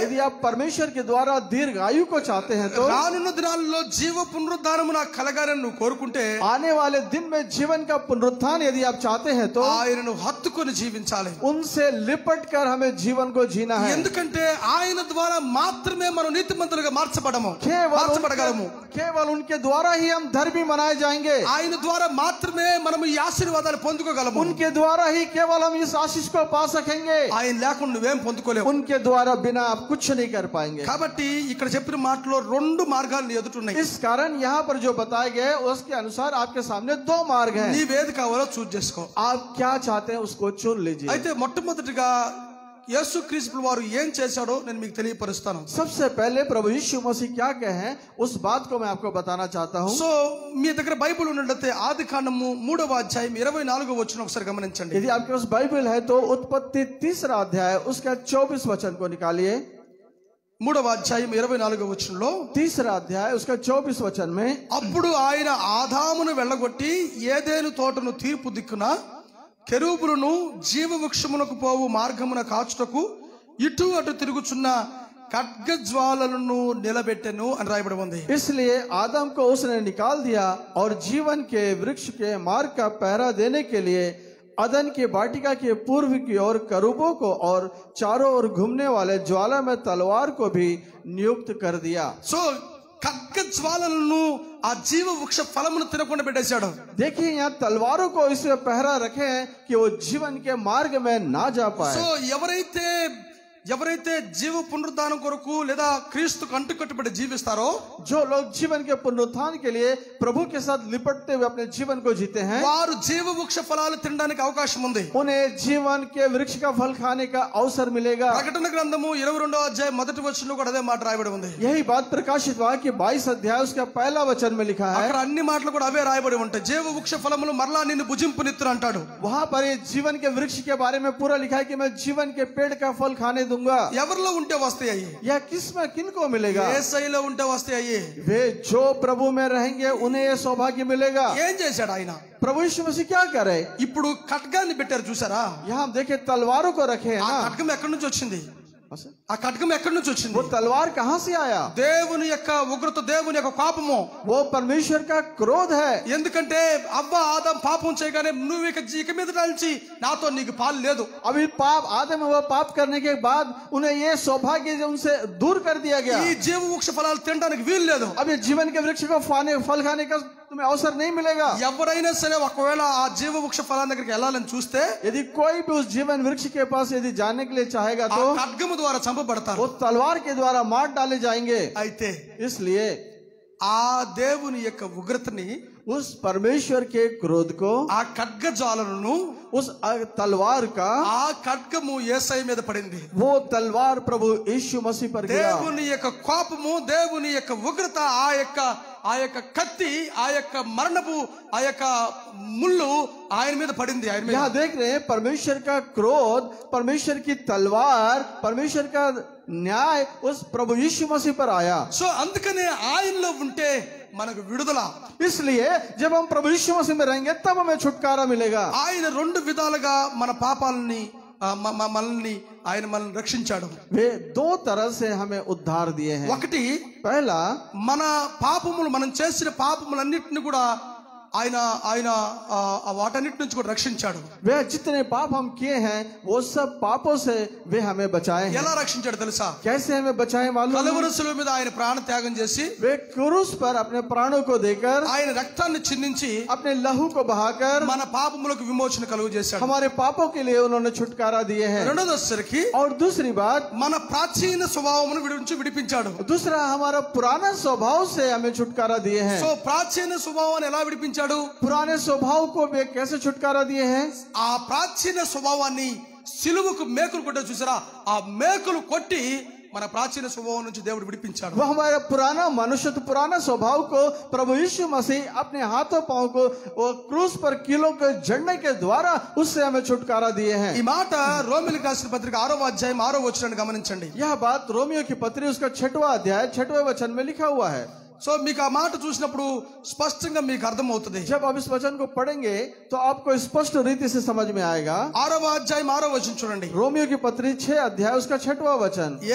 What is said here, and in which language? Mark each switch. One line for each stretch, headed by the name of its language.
Hindi: यदि आप परमेश्वर के द्वारा दीर्घ आयु को चाहते हैं तो
Telugu: రానున్న దినాల్లో జీవ పునరుద్ధానము నాకు కలగాలని నువ్వు కోరుకుంటే,
Hindi: आने वाले दिन में जीवन का पुनरुत्थान यदि आप चाहते हैं तो
Telugu: ఆయనను హత్తుకొని జీవించాలి.
Hindi: उनसे लिपट कर हमें जीवन को जीना है।
Telugu: ఎందుకంటే ఆయన ద్వారా మాత్రమే మనం నీతిమంతులుగా మార్చబడగలము.
Hindi: केवल उनके द्वारा ही हम धर्मी मनाए जाएंगे।
Telugu: ఆయన ద్వారా మాత్రమే మనం ఈ ఆశీర్వాదాలు పొందుకోగలము.
Hindi: उनके द्वारा ही केवल हम इस आशीष को पा सकेंगे।
Telugu: ఆయన లేకుండా నువ్వేం పొందుకోలేవు. చేసుకోలేవు.
Hindi: उनके द्वारा बिना आप कुछ नहीं कर पाएंगे.
Telugu: కాబట్టి ఇక్కడ చెప్పిన మాటలో రెండు మార్గాలు నీ ఎదుట ఉన్నాయి.
Hindi: इस कारण यहाँ पर जो बताए गए उसके अनुसार आपके सामने दो मार्ग हैं.
Telugu: నీవేది కావాలో చూస్ చేసుకో.
Hindi: आप क्या चाहते हैं उसको चुन लीजिए.
Telugu: అయితే మొట్టమొదటిగా యేసుక్రీస్తు వారు ఏం చేశాడో నేను మీకు తెలియపరుస్తాను.
Hindi: सबसे पहले प्रभु यीशु मसीह क्या कहे हैं उस बात को मैं आपको बताना चाहता हूँ.
Telugu: సో మీ దగ్గర బైబిల్ ఉన్నట్లయితే ఆదికాండము 3వ అధ్యాయం 24వ వచనం ఒకసారి గమనించండి.
Hindi: यदि आपके पास बाइबल है तो उत्पत्ति 3रा अध्याय उसका 24 वचन को निकालिए.
Telugu: 3వ అధ్యాయం 24వ వచనంలో
Hindi: 3रा अध्याय उसका 24 वचन में
Telugu: అప్పుడు ఆయన ఆదామును వెళ్ళగొట్టి ఏదెను తోటను తీర్పు దిక్కున కెరూబులను జీవవృక్షమునకు పోవు మార్గమున కాచుటకు ఇటు అటు తిరుగుచున్న ఖడ్గజ్వాలలను నిలబెట్టెను అని రాయబడి ఉంది.
Hindi: इसलिए आदम को उसने निकाल दिया और जीवन के वृक्ष के मार्ग का पहरा देने के लिए अदन की वाटिका के पूर्व की ओर करूबों को और चारों ओर घूमने वाले ज्वाला में तलवार को भी नियुक्त कर दिया.
Telugu: సో ఖడ్గజ్వాలలను ఆ జీవ వృక్ష ఫలమును తినకుండా పెట్టేశాడు.
Hindi: देखिए यहाँ तलवारों को इसमें पहरा रखे हैं कि वो जीवन के मार्ग में ना जा पाए.
Telugu: సో ఎవరైతే జీవ పునరుద్ధానం కొరకు లేదా క్రీస్తుకు అంటుకట్టుబడి జీవిస్తారో
Hindi: जो लोग जीवन के पुनरुत्थान के लिए प्रभु के साथ लिपटते हुए अपने जीवन को जीते हैं
Telugu: వారు జీవ వృక్ష ఫలాలు తినడానికి అవకాశం ఉంది.
Hindi: उन्हें जीवन के वृक्ष का फल खाने का अवसर मिलेगा.
Telugu: ప్రకటన గ్రంథము 22వ అధ్యాయం మొదటి వచనంలో కూడా అదే మాట రాయబడి ఉంది.
Hindi: यही बात प्रकाशित हुआ कि 22 अध्याय उसका पहला वचन में लिखा है.
Telugu: అక్కడ అన్ని మాటలు కూడా అవే రాయబడి ఉంటాయి. జీవ వృక్ష ఫలములు మరలా నిన్ను భుజింపునిత్తురు అంటాడు.
Hindi: वहां पर ये जीवन के वृक्ष के बारे में पूरा लिखा है कि मैं जीवन के पेड़ का फल खाने दूंगा.
Telugu: ఎవరిలో ఉంటే వస్తాయి?
Hindi: यह किसमें किनको मिलेगा?
Telugu: యేసయ్యలో ఉంటే వస్తాయి.
Hindi: वे जो प्रभु में रहेंगे उन्हें यह सौभाग्य मिलेगा.
Telugu: ఏం చేశాడు ఆయన?
Hindi: प्रभु यीशु मसीह क्या करे?
Telugu: ఇప్పుడు ఖడ్గాన్ని పెట్టారు చూసారా?
Hindi: यहाँ देखे तलवारों को रखे हैं
Telugu: ఆ
Hindi: ना.
Telugu: ఖడ్గం ఎక్కడి నుంచి వచ్చింది? ఆ ఖడ్గం ఎక్కడి నుంచి వచ్చింది?
Hindi: वो तलवार कहाँ से आया?
Telugu: దేవుని యొక్క ఉగ్రత, దేవుని యొక్క కోపము.
Hindi: वो परमेश्वर का क्रोध है.
Telugu: ఎందుకంటే అవ్వ ఆదాం పాపం చేయగానే నువ్వు ఇక మీద నుంచి నాతో నీకు పాలు లేదు.
Hindi: अभी पाप आदम वो पाप करने के बाद उन्हें ये सौभाग्य उनसे दूर कर दिया गया.
Telugu: ఈ జీవ వృక్ష ఫలాలు తినడానికి వీలు లేదు.
Hindi: अब ये जीवन के वृक्ष को फल खाने का तुम्हें अवसर नहीं मिलेगा.
Telugu: ఎవరైనా సరే ఒకవేళ ఆ జీవ వృక్ష ఫలాల దగ్గరికి వెళ్ళాలని చూస్తే
Hindi: यदि कोई भी उस जीवन वृक्ष के पास यदि जाने के लिए चाहेगा
Telugu: ఆ
Hindi: तो
Telugu: ఖడ్గము ద్వారా చంపబడతారు.
Hindi: वो तलवार के द्वारा मार डाले जाएंगे.
Telugu: అయితే
Hindi: इसलिए
Telugu: ఆ దేవుని యొక్క ఉగ్రతని,
Hindi: उस परमेश्वर के क्रोध को,
Telugu: ఆ ఖడ్గజాలను,
Hindi: उस तलवार का,
Telugu: ఆ ఖడ్గము యేసయ్య మీద పడింది.
Hindi: वो तलवार प्रभु यीशु मसीह पर गिरा.
Telugu: దేవుని యొక్క కోపము, దేవుని యొక్క ఉగ్రత, ఆ యొక్క కత్తి, ఆ యొక్క మరణపు ఆ యొక్క ముళ్ళు ఆయన మీద పడింది. ఆయన మీద
Hindi: यहाँ देख रहे हैं परमेश्वर का क्रोध, परमेश्वर की तलवार, परमेश्वर का न्याय उस प्रभु यीशु मसीह पर आया.
Telugu: సో అందుకనే ఆయనలో ఉంటే మనకు విడుదల.
Hindi: इसलिए जब हम प्रभु यीशु मसीह में रहेंगे तब हमें छुटकारा मिलेगा.
Telugu: ఆయన రెండు విధాలుగా మన పాపాలని మనల్ని రక్షించాడు.
Hindi: वे दो तरह से हमें उद्धार दिए हैं.
Telugu: ఒకటి,
Hindi: पहला
Telugu: మన పాపములు, మనం చేసిన పాపములన్నిటిని కూడా ఆయన వాటన్నిటి నుంచి కూడా రక్షించాడు.
Hindi: वे जितने पाप हम किए हैं वो सब पापों से वे हमें बचाए हैं.
Telugu: ఎలా రక్షించాడు తెలుసా?
Hindi: कैसे हमें बचाए मालूम?
Telugu: కలువరి శిలువ మీద ఆయన ప్రాణ త్యాగం చేసి
Hindi: वे क्रूस पर अपने प्राणों को देकर,
Telugu: ఆయన రక్తాన్ని చిందించి
Hindi: अपने लहू को बहाकर
Telugu: మన పాపములకు విమోచన కలుగు చేశాడు.
Hindi: हमारे पापों के लिए उन्होंने छुटकारा दिए हैं.
Telugu: రెండోదరికి
Hindi: और दूसरी बात,
Telugu: మన ప్రాచీన స్వభావమును విడిపించాడు.
Hindi: दूसरा हमारा पुराना स्वभाव से हमें छुटकारा दिए हैं.
Telugu: సో ప్రాచీన స్వభావాన్ని ఎలా విడిపించాడు?
Hindi: पुराने स्वभाव को वे कैसे छुटकारा दिए हैं?
Telugu: ఆ ప్రాచీన స్వభావాన్ని సిలువకు మేకులు కొట్టే చూసారా? ఆ మేకులు కొట్టి మన ప్రాచీన స్వభావం నుంచి దేవుడు విడిపించాడు.
Hindi: वो हमारा पुराना मनुष्य, पुराना स्वभाव को प्रभु यीशु मसीह अपने हाथों पांव को वो क्रूस पर कीलों के जड़ने के द्वारा उससे हमें छुटकारा दिए हैं.
Telugu: ఈ మాట రోమిలికి రాసిన పత్రిక 6వ అధ్యాయం 6వ వచనాన్ని గమనించండి.
Hindi: यह बात रोमियो की पत्री उसका 6वां अध्याय 6वें वचन में लिखा हुआ है.
Telugu: సో మీకు ఆ మాట చూసినప్పుడు స్పష్టంగా మీకు అర్థమవుతుంది.
Hindi: जब आप इस वचन को पढ़ेंगे तो आपको स्पष्ट रीति से समझ में आएगा.
Telugu: 6వ అధ్యాయం 6వ వచనం చూడండి.
Hindi: रोमियो की पत्री 6 अध्याय उसका 6वां वचन.